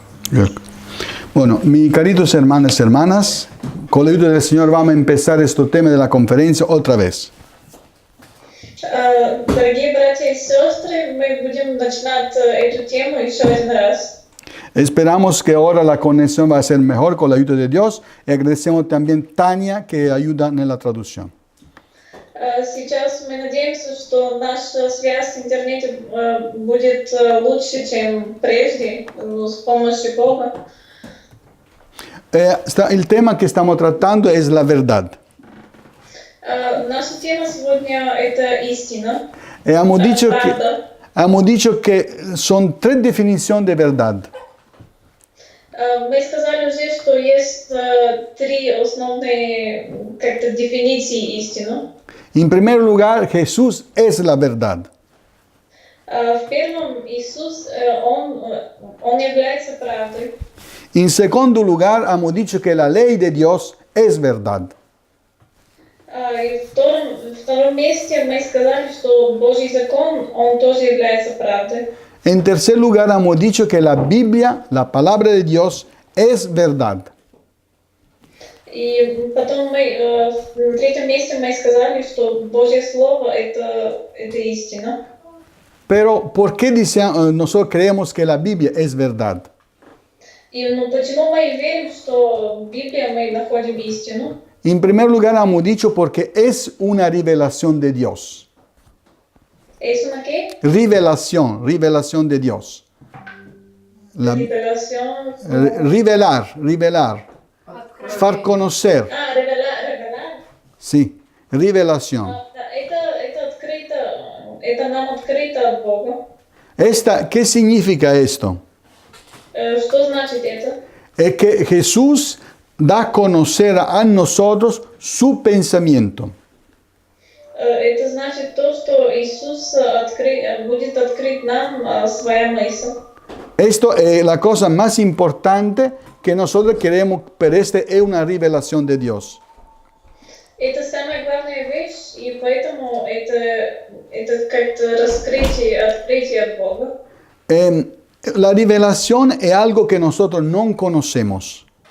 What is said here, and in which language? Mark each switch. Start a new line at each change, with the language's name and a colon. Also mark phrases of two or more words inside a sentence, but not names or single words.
Spanish: Bien. Bueno, mis queridos hermanos y hermanas, con la ayuda del Señor vamos a empezar este tema de la conferencia otra vez.
Russian: Дорогие братья и сестры, мы будем начинать эту тему еще один раз.
Spanish: Esperamos que ahora la conexión va a ser mejor con la ayuda de Dios y agradecemos también a Tania que ayuda en la traducción.
Russian: Сейчас мы надеемся, что наша связь с интернетом будет лучше, чем прежде, с помощью Бога.
Spanish: El tema que estamos tratando es la verdad.
Russian: Наша тема сегодня – это истина,
Spanish: Hemos
Russian: правда.
Spanish: dicho que son tres definiciones de verdad.
Russian: Мы сказали уже, что есть три основные как-то дефиниции истины.
Spanish: En primer lugar, Jesús es la verdad.
Russian: В первом, Иисус, Он является правдой.
Spanish: En segundo lugar, hemos dicho que la ley de Dios es verdad.
Russian: И в втором месте мы сказали, что Божий закон, он тоже является правдой.
Spanish: En tercer lugar, hemos dicho que la Biblia, la palabra de Dios, es verdad.
Russian: И потом мы в третьем месте мы сказали, что Божье Слово это истина.
Spanish: Pero, ¿por qué nosotros creemos que la Biblia es verdad?
Russian: И почему мы верим, что в Библии мы находим истину?
Spanish: En primer lugar, hemos dicho porque es una revelación de Dios. ¿Es una qué? Revelación de Dios. Revelación. Revelar. Far conocer. Revelar. Sí, revelación.
Russian: Это открыто, это нам открыто от Бога.
Spanish: ¿Qué significa esto?
Russian: Что значит это?
Spanish: Es que Jesús da a conocer a nosotros su pensamiento.
Russian: Это значит то, что Иисус будет открыть нам своя мысль.
Spanish: Esto es la cosa más importante que nosotros queremos, pero esta es una revelación de Dios.
Russian: Это самая главная вещь, и поэтому это как-то открытие от Бога.
Spanish: La revelación es algo que nosotros no conocemos.